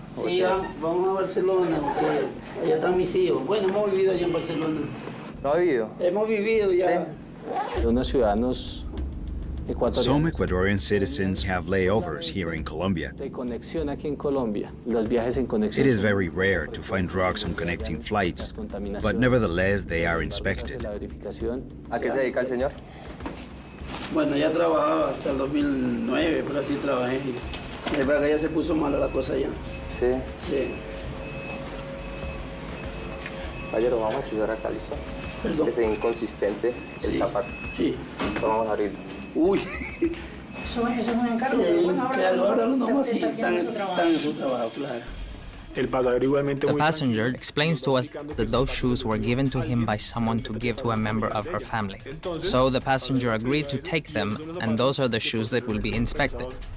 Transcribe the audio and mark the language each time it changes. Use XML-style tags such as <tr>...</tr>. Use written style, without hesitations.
<es>Sí, vamos a Barcelona, porque allá están mis hijos. Bueno, hemos vivido allá en Barcelona. ¿No ha vivido? Hemos vivido ya. Sí. Unos ciudadanos ecuatorianos.</es> <en>Some Ecuadorian citizens have layovers here in Colombia.</en> <es>De conexión aquí en Colombia. Los viajes en conexión.</es> <en>It is very rare to find drugs on connecting flights, but nevertheless they are inspected.</en> <es>¿A qué se dedica el señor? Bueno, ya trabajaba hasta el 2009, pero así trabajé. Es verdad que ya se puso mala la cosa ya. Sí. Sí. Caballero, vamos a estudiar acá, ¿listo? Perdón. Que sea inconsistente el Sí. zapato. Sí. Entonces vamos a abrirlo. Uy. Eso es un encargo. Bueno, Claro, ahora lo nomás sí, están en su trabajo. están en su trabajo, claro.</es> <en>The passenger explains to us that those shoes were given to him by someone to give to a member of her family. So the passenger agreed to take them, and those are the shoes that will be inspected.</en>